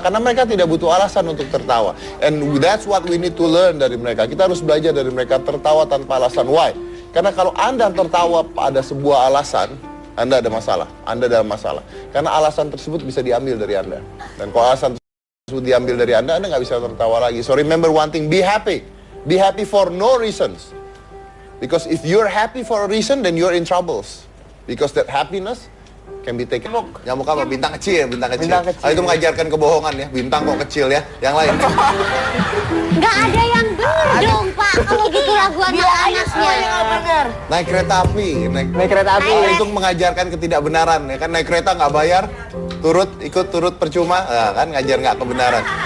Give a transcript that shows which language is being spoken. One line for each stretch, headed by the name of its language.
Indonesian: Karena mereka tidak butuh alasan untuk tertawa.
English: And that's what we need to learn dari
Indonesian: mereka. Kita harus belajar dari mereka tertawa tanpa alasan. Why? Karena kalau Anda tertawa pada sebuah alasan, Anda ada masalah. Anda dalam masalah. Karena alasan tersebut bisa diambil dari Anda. Dan kalau alasan tersebut diambil dari Anda nggak bisa tertawa lagi.
English: So remember one thing, be happy. Be happy for no reasons. Because if you're happy for a reason, then you're in troubles. Because that happiness can be taken.
Indonesian: Nyamuk apa? Bintang kecil, bintang kecil. Itu mengajarkan kebohongan ya. Bintang kok kecil ya. Yang lain. Nggak ada yang bener dong, Pak. Kalau gitu lagu anak-anaknya. Naik kereta api. Naik kereta api. Itu mengajarkan ketidakbenaran ya kan. Naik kereta nggak bayar, ikut turut percuma, nah, kan ngajar nggak kebenaran.